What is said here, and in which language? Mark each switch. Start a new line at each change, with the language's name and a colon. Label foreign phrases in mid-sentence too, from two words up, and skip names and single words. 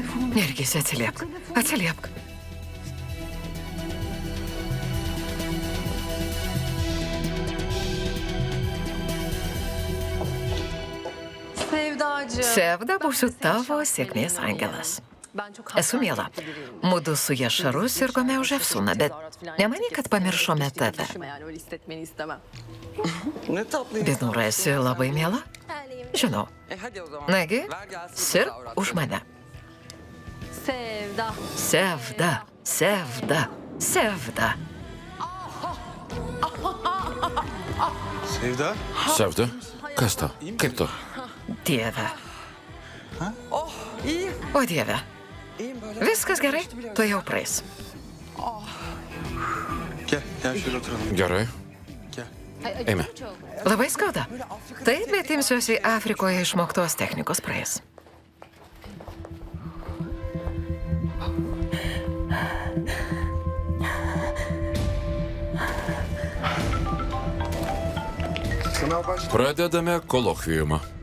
Lithuanian: Nergis, atsiliepk. Atsiliepk.
Turkish: Sevdacığım.
Lithuanian: Sevda, būsiu tavo sėkmės angelas.
Turkish: Ben çok
Lithuanian: Esu miela. Mudu su Jašaru sirgome už Efsuną, bet nemanyk, kad pamiršome tave.
Turkish: Yani öyle hissetmeni istemem. Ne tatlıyım.
Lithuanian: Binura, esi labai miela? Žinau.
Turkish: Hadi o zaman.
Lithuanian: Nagi,
Turkish: Ver gelsin.
Lithuanian: sirg už mane. Sevda. Sevda, Sevda, Sevda. Sevda. Sevda, kas tau? Kaip tu? Dieve.
Turkish: Oh iyiyim.
Lithuanian: O Dieve.
Turkish: İyiyim böyle.
Lithuanian: Viskas gerai, tu jau praeis.
Turkish: Gel şöyle oturalım.
Lithuanian: Gerai,
Turkish: Gel.
Lithuanian: eime. Labai skauda. Taip, bet imsiuosi Afrikoje išmoktos technikos praeis. Pradedame kolokviumą.